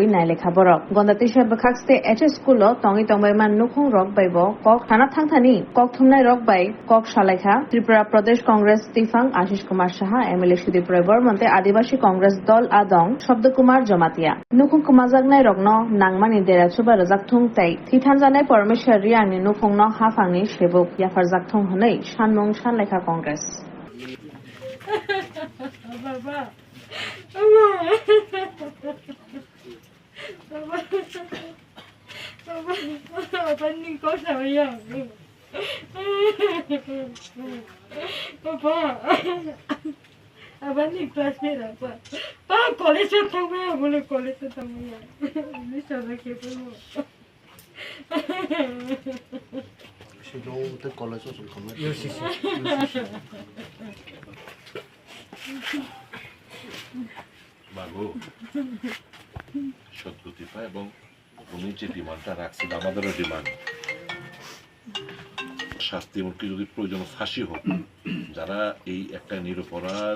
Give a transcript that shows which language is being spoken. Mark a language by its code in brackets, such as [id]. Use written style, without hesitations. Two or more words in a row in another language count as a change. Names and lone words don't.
[trp] नायलेखा बरक गणतैसा बखाकस्ते एचएस स्कुलो तंगि तंबायमान नुखुं रक बायबो कक थाना थांथानि कक थुमनाय रक बाय कक सालायखा त्रिपुरा प्रदेश कांग्रेस तिफां आशीष कुमार साहा एमएलए सुदीप राय बर्मनते आदिवासी कांग्रेस दल आदं शब्द कुमार जमातिया नुखुं कुमाजागनाय रगनो नांगमानि देरासुबा रजाकथुं तै थिथानजानाय परमेश्वर रियांनि नुखुंनो हाफांनि सेबुक याफार जाकथुं हनै सानमुं सानलायखा कांग्रेस [ms] Baba. Abang kau sayang. Papa. Abang ni kelas berapa? Pak kolej tambah ya, boleh kolej tambah ya. Ini sahaja kita. [ko] 시동 때 걸려서 좀 가면 [bn] বাবু সত্যতিপা এবং উনি যে ডিমান্ডটা রাখছেন আমাদেরও ডিমান্ড শাস্তিমূলক যদি প্রয়োজন ফাঁসি হোক যারা এই একটা নিরপরাধ